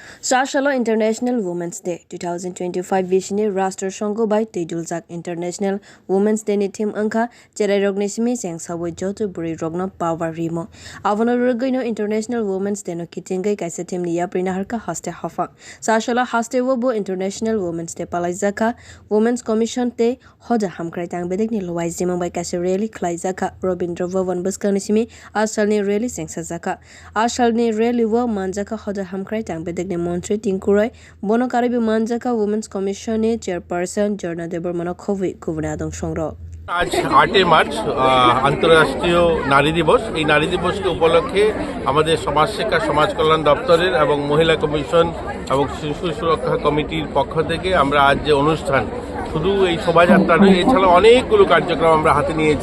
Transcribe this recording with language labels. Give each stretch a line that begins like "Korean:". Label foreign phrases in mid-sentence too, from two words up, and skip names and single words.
Kok Borok: Sashalo International Women's Day 2025 Vishni Rashtra Shongo by Teduljak International Women's Day ni theme angka cherai rogni simi seng sawi joto buri rogna power rimo avano rogino International Women's Day no kitingai kaise theme ni yaprina harka haste hafa Sashalo haste wobo International Women's Day palaijakha Women's Commission te hoja hamkrai tang bedek ni lowai jima by kaise rally khlaijaka Robindra Bhavan buskani simi asalni rally seng sajaka asalni rally wo manjaka hoja hamkrai tang bedek ni মন্ত্রী টিংকুরয় বনকারিবি মানজাকা উমেন্স কমিশনে চেয়ারপারসন জর্না দেবর মনখবি গুবনে আদং সংগ্রহ
Bangla: আজ 8 মার্চ আন্তর্জাতিক নারী দিবস। এই নারী দিবসকে উপলক্ষে আমাদের সমাজ শিক্ষা সমাজ কল্যাণ দপ্তরের এবং মহিলা কমিশন এবং শিশু সুরক্ষা কমিটির পক্ষ থেকে আমরা আজ যে অনুষ্ঠান শুধু এই শোভাযাত্রা নয়, এছাড়া অনেকগুলো কার্যক্রম আমরা হাতে নিয়েছি।